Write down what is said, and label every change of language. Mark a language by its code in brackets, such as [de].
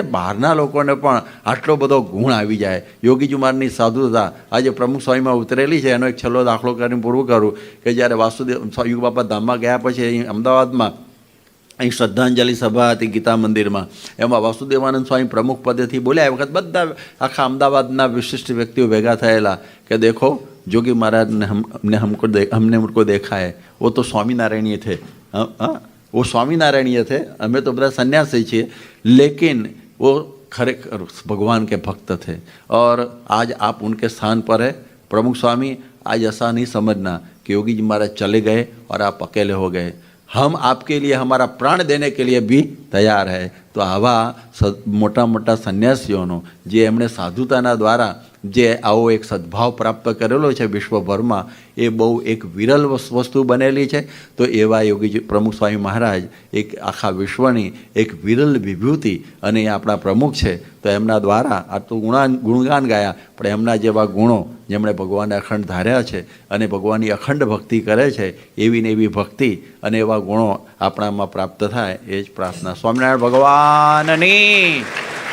[gu] યાર બહારના લોકોને પણ આટલો બધો ગુણ આવી જાય. યોગીજી મહારાજની સાધુતા આજે પ્રમુખ સ્વામીમાં ઉતરેલી છે. એનો એક છેલ્લો દાખલો કરીને પૂરું કરું કે જ્યારે વાસુદેવ યુગ બાપા ધામમાં ગયા પછી અહીં અમદાવાદમાં અહીં શ્રદ્ધાંજલિ સભા હતી ગીતા મંદિરમાં, એમાં વાસુદેવાનંદ સ્વામી પ્રમુખ પદેથી બોલ્યા. એ વખત બધા આખા અમદાવાદના વિશિષ્ટ વ્યક્તિઓ ભેગા થયેલા કે દેખો જોગી [hi] महाराज ने हमने उनको देखा है, वो तो स्वामीनारायणीय थे, वो स्वामीनारायणीय थे, हमें तो बड़ा सन्यासी छे, लेकिन वो खरेखर भगवान के भक्त थे और आज आप उनके स्थान पर है. प्रमुख स्वामी आज ऐसा नहीं समझना कि योगी जी महाराज चले गए और आप अकेले हो गए, हम आपके लिए हमारा प्राण देने के लिए भी तैयार है. [gu] તો આવા મોટા મોટા સંન્યાસીઓનો જે એમણે સાધુતાના દ્વારા જે આવો એક સદ્ભાવ પ્રાપ્ત કરેલો છે વિશ્વભરમાં, એ બહુ એક વિરલ વસ્તુ બનેલી છે. તો એવા યોગી પ્રમુખ સ્વામી મહારાજ એક આખા વિશ્વની એક વિરલ વિભૂતિ, અને એ આપણા પ્રમુખ છે. તો એમના દ્વારા આ તો ગુણગાન ગાયા, પણ એમના જેવા ગુણો જેમણે ભગવાનને અખંડ ધાર્યા છે અને ભગવાનની અખંડ ભક્તિ કરે છે, એવી ને એવી ભક્તિ અને એવા ગુણો આપણામાં પ્રાપ્ત થાય, એ જ પ્રાર્થના. સ્વામિનારાયણ ભગવાનની